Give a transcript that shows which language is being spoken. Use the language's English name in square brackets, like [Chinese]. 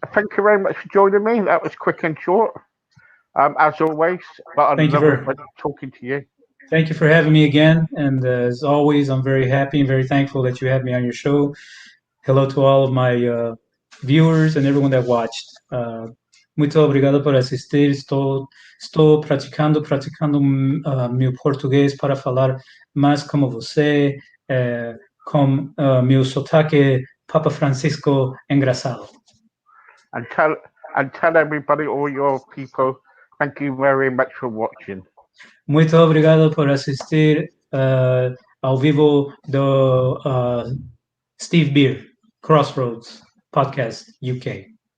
[English] Thank you very much for joining me. That was quick and short, as always. But I Thank you love it for when talking to you. thank you for having me again. And as always, I'm very happy and very thankful that you had me on your show. Hello to all of my viewers and everyone that watched. [Portuguese] Muito obrigado por assistir. Estou praticando meu português para falar mais como você, com meu sotaque Papa Francisco engraçado. [English] And tell everybody, all your people, thank you very much for watching. [Portuguese] Muito obrigado por assistir ao vivo do Steve Beer, Crossroads Podcast UK.